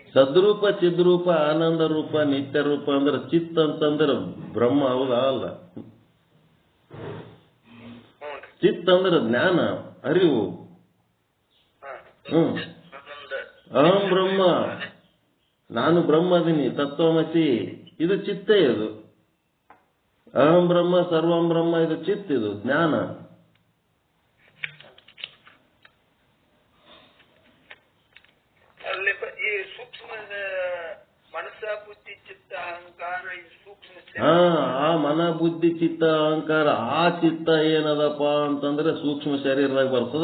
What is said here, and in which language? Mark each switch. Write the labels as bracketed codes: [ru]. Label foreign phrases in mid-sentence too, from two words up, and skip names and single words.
[kn] ಸದ್ರೂಪ, ಚಿದ್ರೂಪ, ಆನಂದ ರೂಪ, ನಿತ್ಯ ರೂಪ ಅಂದ್ರೆ ಚಿತ್ ಅಂತಂದ್ರೆ ಬ್ರಹ್ಮ, ಹೌದಾ ಅಲ್ಲ? ಚಿತ್ ಅಂದ್ರೆ ಜ್ಞಾನ, ಅರಿವು. [sa] ಅಹಂ ಬ್ರಹ್ಮ, [kn] ನಾನು ಬ್ರಹ್ಮ ಅದೀನಿ, ತತ್ವಮಸಿ, ಇದು ಚಿತ್ತೇ. [sa] ಇದು ಅಹಂ ಬ್ರಹ್ಮ ಸರ್ವಂ ಬ್ರಹ್ಮ, [kn] ಇದು ಚಿತ್, ಇದು ಜ್ಞಾನ. ಅಲ್ಲಿ ಈ ಸೂಕ್ಷ್ಮ ಮನಸ್ಸ ಬುದ್ಧಿ ಚಿತ್ತ ಅಹಂಕಾರ, ಈ ಸೂಕ್ಷ್ಮ ಆ ಮನ ಬುದ್ಧಿ ಚಿತ್ತ ಅಹಂಕಾರ, ಆ ಚಿತ್ತ ಏನದಪ್ಪ ಅಂತಂದ್ರೆ ಸೂಕ್ಷ್ಮ ಶರೀರದಾಗ ಬರ್ತದ.